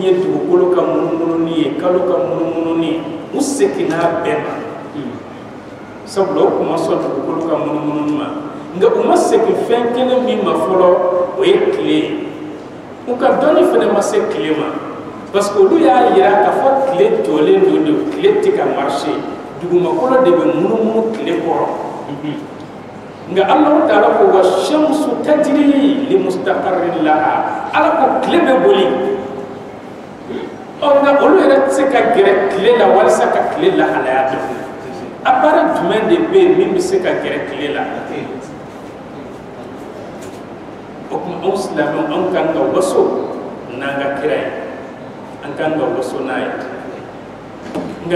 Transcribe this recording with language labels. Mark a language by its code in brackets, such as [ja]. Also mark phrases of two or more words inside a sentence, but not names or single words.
[bm] ye dugukolo ka munumunu ye kalo ka munumunu ye u seginna bɛɛ ma sabula o kuma sɔn dugukolo ka munumunu ma nga u ma segin fɛn kelen min ma fɔlɔ o ye tile u ka dɔnni fana ma se tile ma [fr] parce que [bm] olu y'a yira k'a fɔ tile jɔlen don de tile tɛ ka marché dugumakolo de bɛ munumunu tile kɔrɔ nga Allahu Taala ko [ar] والشمس تجري لمستقر لها [bm] ala ko tile bɛ boli nga olu yɛrɛ tɛ se ka gɛrɛ tile la walasa ka tile lahalaya dɔn appareil jumɛn de bɛ yen min bɛ se ka gɛrɛ tile la o kuma anw silamɛw anw kan ka waso n'an ka kira ye an kan ka waso n'a ye nga